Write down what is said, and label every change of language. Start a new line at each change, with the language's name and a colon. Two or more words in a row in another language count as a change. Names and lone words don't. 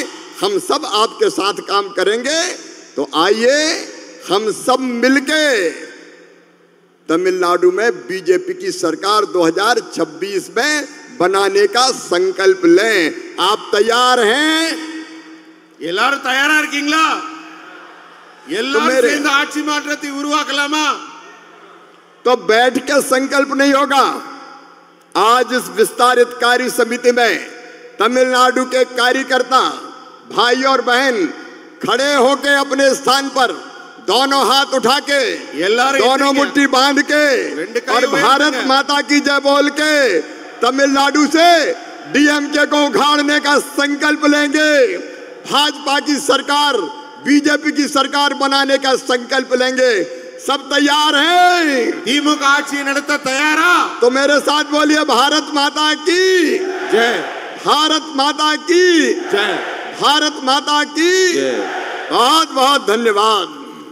Hindi: हम सब आपके साथ काम करेंगे। तो आइए हम सब मिलके तमिलनाडु में बीजेपी की सरकार 2026 में बनाने का संकल्प लें। आप तैयार हैं?
Tamil: எல்லாரும் தயாரா இருக்கீங்களா? எல்லாரும் சேர்ந்து ஆட்சி மாற்றத்தை உருவாக்கலாமா?
Hindi: तो बैठ के संकल्प नहीं होगा। आज इस विस्तारित कार्य समिति में तमिलनाडु के कार्यकर्ता भाई और बहन खड़े होके अपने स्थान पर दोनों हाथ उठा के, दोनों मुट्ठी बांध के और भारत माता की जय बोल के तमिलनाडु से डीएमके को उखाड़ने का संकल्प लेंगे। भाजपा की सरकार, बीजेपी की सरकार बनाने का संकल्प लेंगे। सब तैयार हैं?
Tamil: திமுக ஆட்சி நடத்த தயாரா?
Hindi: तो मेरे साथ बोलिए भारत माता की जय, भारत माता की जय, भारत माता की। बहुत बहुत धन्यवाद।